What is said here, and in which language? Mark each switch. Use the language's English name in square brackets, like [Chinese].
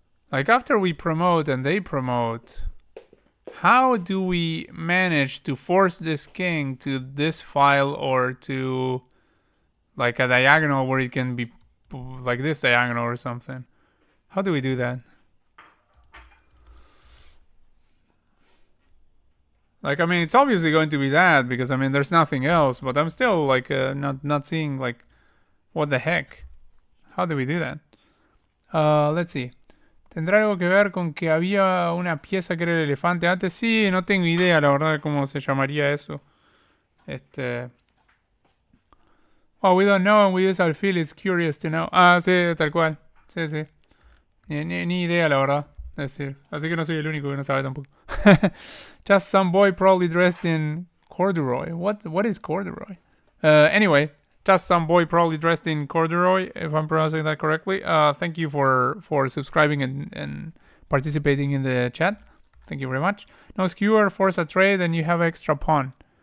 [English] Like, after we promote and they promote, how do we manage to force this king to this file or to like a diagonal where it can be like this diagonal or something? How do we do that? Like, I mean, it's obviously going to be that because I mean, there's nothing else. But I'm still like not seeing like what the heck. How do we do that? Let's see. [Spanish] ¿Tendrá algo que ver con que había una pieza que era el elefante antes? Sí, no tengo idea, la verdad, de cómo se llamaría eso. [English] Oh, we don't know and we use our feel. It's curious to know. [Spanish] Ah, sí, tal cual. Sí, sí. Ni idea, la verdad. Es decir, así que no soy el único que no sabe tampoco. [English] Just some boy probably dressed in corduroy. What is corduroy? Anyway, just some boy probably dressed in corduroy, if I'm pronouncing that correctly. Thank you for subscribing and participating in the chat. Thank you very much. No skewer, force a trade, and you have extra pawn.